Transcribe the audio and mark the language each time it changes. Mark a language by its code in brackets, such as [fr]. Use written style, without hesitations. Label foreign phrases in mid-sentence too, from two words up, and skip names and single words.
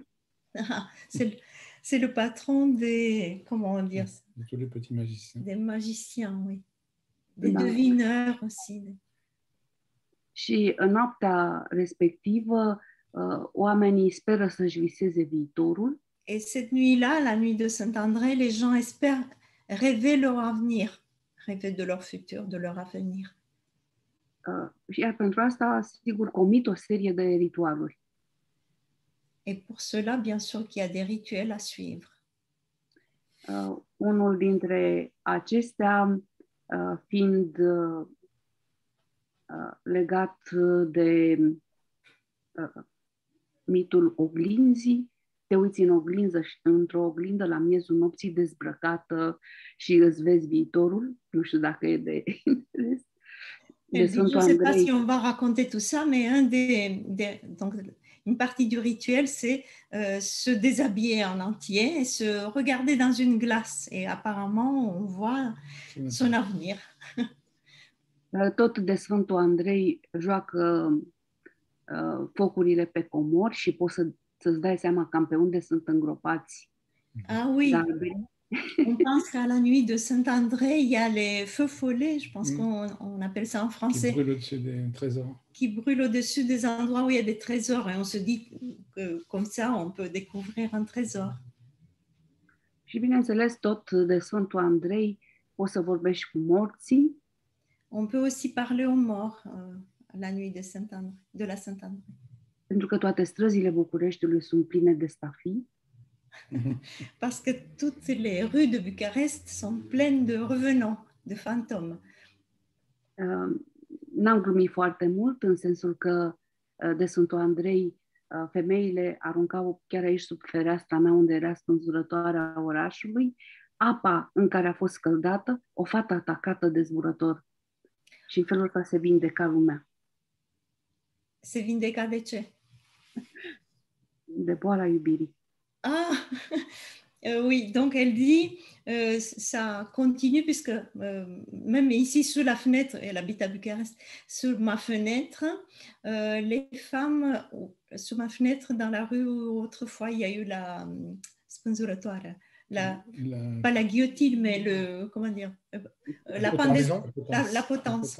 [fr] C'est le patron des, comment dire ça? De tous les petits magiciens. Des magiciens, oui. Des devineurs aussi. [ro] Și în noaptea respectivă, oamenii speră să-și viseze viitorul. [fr] Et cette nuit-là, la nuit de Saint-André, les gens espèrent rêver leur avenir, rêver de leur futur, de leur avenir. [ro] Iar pentru asta, sigur, comit o serie de ritualuri. [fr] Et pour cela, bien sûr qu'il y a des rituels à suivre. [ro] Unul dintre acestea fiind legat de mitul oglinzii. Te uiți în oglinză, într-o oglindă la miezul nopții dezbrăcată și îți vezi viitorul. Nu știu dacă e de interes. [fr] Je ne sais pas si on va raconter tout ça, mais donc, une partie du rituel, c'est se déshabiller en entier et se regarder dans une glace. Et apparemment, on voit son avenir. [ro] Tot de Sfântul Andrei joacă focurile pe comori și poți să-ți dai seama cam pe unde sunt îngropați. [fr] Ah oui, on pense qu'à la nuit de Saint-André, il y a les feux follets, je pense qu'on appelle ça en français. Qui brûlent au-dessus des trésors. Qui brûlent au-dessus des endroits où il y a des trésors. Et on se dit que comme ça, on peut découvrir un trésor. [ro] Și bineînțeles, tot de Sfântul Andrei poți să vorbești cu morții. [fr] On peut aussi parler aux morts la nuit de la Saint-André. [ro] Pentru că toate străzile Bucureștiului sunt pline de stafii. [fr] Parce que toutes les rues de Bucarest sont pleines de revenants, de fantômes. [ro] N-am glumit foarte mult, în sensul că de Sfântul Andrei femeile aruncau chiar aici sub fereastra mea, unde era spânzurătoarea orașului, apa în care a fost scăldată, o fată atacată de zburător. Și în felul ăsta se vindeca lumea. Se vindeca de ce? De boala iubirii. [fr] Ah, oui, donc elle dit, ça continue puisque même ici sous la fenêtre, elle habite à Bucarest, sous ma fenêtre, les femmes, sous ma fenêtre dans la rue où autrefois il y a eu la spânzurătoare, pas la guillotine, mais comment dire, la pendaison, la potence.